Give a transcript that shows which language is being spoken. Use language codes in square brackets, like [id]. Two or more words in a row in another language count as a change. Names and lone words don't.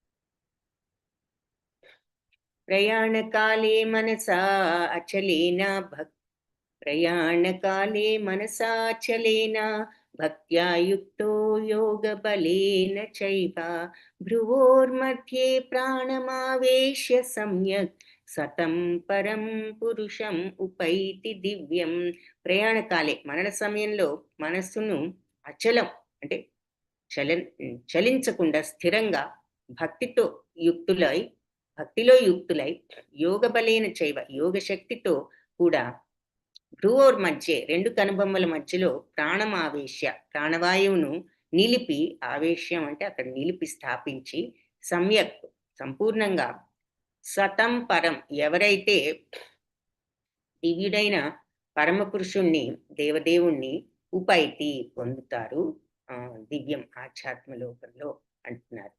[sa] ప్రయాణకాలే మనసా అచలేన భక్త్యా యుక్తో యోగ బలేన చైవ భ్రువోర్మధ్యే ప్రాణమావేశ్య సమ్యక్ సతం పరం పురుషం ఉపైతి దివ్యం. [te] ప్రయాణకాలే మరణ సమయంలో మనస్సును అచలం అంటే చలించకుండా స్థిరంగా భక్తిలో యుక్తులై [sa] యోగ బలైన చైవ [te] యోగ శక్తితో కూడా [sa] భ్రువోర్ మధ్య [te] రెండు కనుబొమ్మల మధ్యలో ప్రాణవాయువును నిలిపి, ఆవేశ్యం అంటే అక్కడ నిలిపి స్థాపించి, సమ్యక్ సంపూర్ణంగా, [sa] సతం పరం [te] ఎవరైతే దివ్యుడైన పరమపురుషుణ్ణి దేవదేవుణ్ణి ఉపైతి పొందుతారు దివ్యం ఆధ్యాత్మలోకంలో అంటున్నారు.